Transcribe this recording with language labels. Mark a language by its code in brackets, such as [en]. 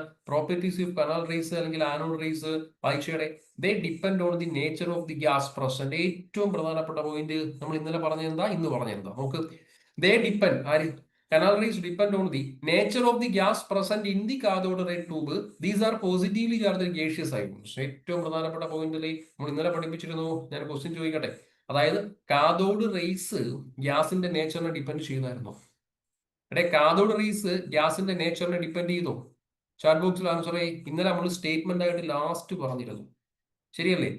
[en] Properties of canal rays അല്ലെങ്കിൽ anode rays വായിച്ചയുടെ they depend on the nature of the gas present. [ml] ഏറ്റവും പ്രധാനപ്പെട്ട point നമ്മൾ ഇന്നലെ പറഞ്ഞെന്താ, ഇന്ന് പറഞ്ഞെന്താ നോക്ക്. [en] They depend, ആര്? Canal rays depend on the nature of the gas present in the cathode ray tube. These are positively charged gaseous ions. [ml] ഏറ്റവും പ്രധാനപ്പെട്ട പോയിന്റിൽ നമ്മൾ ഇന്നലെ പഠിപ്പിച്ചിരുന്നു. ഞാൻ ക്വസ്റ്റ്യൻ ചോദിക്കട്ടെ, അതായത് കാഥോഡ് റേസ് ഗ്യാസിന്റെ നേച്ചറിനെ ഡിപ്പെൻഡ് ചെയ്യുന്നായിരുന്നു. കാഥോഡ് റേസ് ഗ്യാസിന്റെ നേച്ചറിനെ ഡിപ്പെൻഡ് ചെയ്തോ? ചാറ്റ് ബോക്സിൽ ആൻസർ ചെയ്യ്. ഇന്നലെ നമ്മൾ സ്റ്റേറ്റ്മെന്റ് ആയിട്ട് ലാസ്റ്റ് പറഞ്ഞിരുന്നു, ശരിയല്ലേ?